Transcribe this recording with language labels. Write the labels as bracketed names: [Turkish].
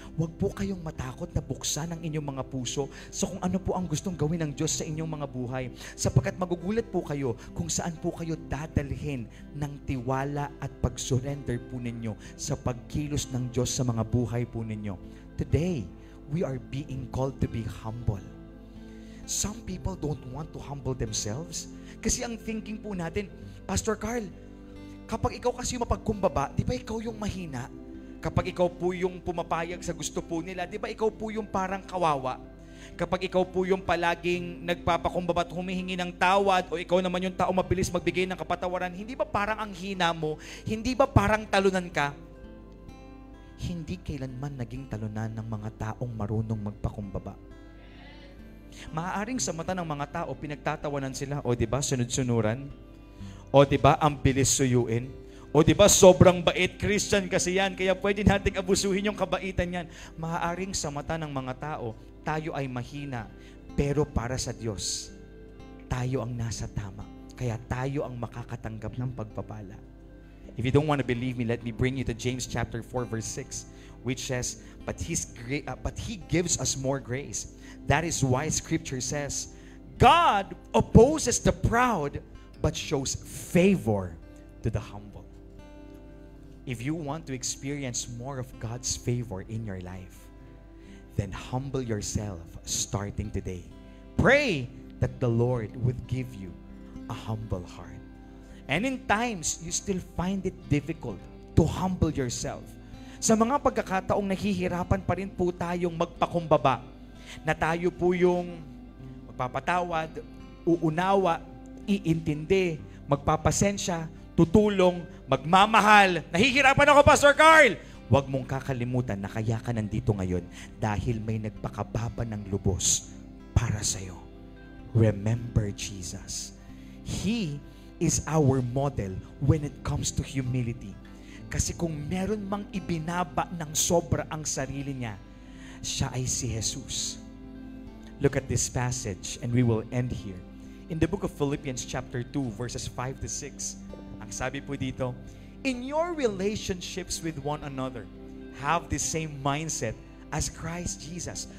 [Filipino] Huwag po kayong matakot na buksan ang inyong mga puso sa kung ano po ang gustong gawin ng Diyos sa inyong mga buhay. Sapagkat magugulat po kayo kung saan po kayo dadalhin ng tiwala at pag-surrender po ninyo sa pagkilos ng Diyos sa mga buhay po ninyo. [English] Today, we are being called to be humble. Some people don't want to humble themselves. [Filipino] Kasi ang thinking po natin, Pastor Carl, kapag ikaw kasi mapagkumbaba, di ba ikaw yung mahina? Kapag ikaw po yung pumapayag sa gusto po nila, di ba ikaw po yung parang kawawa? Kapag ikaw po yung palaging nagpapakumbaba at humihingi ng tawad o ikaw naman yung tao mabilis magbigay ng kapatawaran, hindi ba parang ang hina mo? Hindi ba parang talunan ka? Hindi kailanman naging talunan ng mga taong marunong magpakumbaba. Maaaring sa mata ng mga tao, pinagtatawanan sila. O diba, sunod-sunuran? O diba, ang bilis suyuin? O diba, sobrang bait, Christian kasi yan, kaya pwede nating abusuhin yung kabaitan yan. Maaaring sa mata ng mga tao, tayo ay mahina. Pero para sa Diyos, tayo ang nasa tama. Kaya tayo ang makakatanggap ng pagpapala. [English] If you don't want to believe me, let me bring you to James chapter 4, verse 6, which says, But He gives us more grace. That is why Scripture says, God opposes the proud, but shows favor to the humble. If you want to experience more of God's favor in your life, then humble yourself starting today. Pray that the Lord would give you a humble heart. And in times, you still find it difficult to humble yourself. [Filipino] Sa mga pagkakataong nahihirapan pa rin po tayong magpakumbaba, na tayo po yung magpapatawad, uunawa, iintindi, magpapasensya, tutulong, magmamahal. Nahihirapan ako, Pastor Carl! Huwag mong kakalimutan na kaya ka nandito ngayon dahil may nagpakababa ng lubos para sa'yo. [English] Remember Jesus. He is our model when it comes to humility. [Filipino] Kasi kung meron mang ibinaba ng sobra ang sarili niya, siya ay si Jesus. [English] Look at this passage and we will end here. In the book of Philippians chapter 2 verses 5 to 6, [Filipino] ang sabi po dito, [English] in your relationships with one another, have the same mindset as Christ Jesus.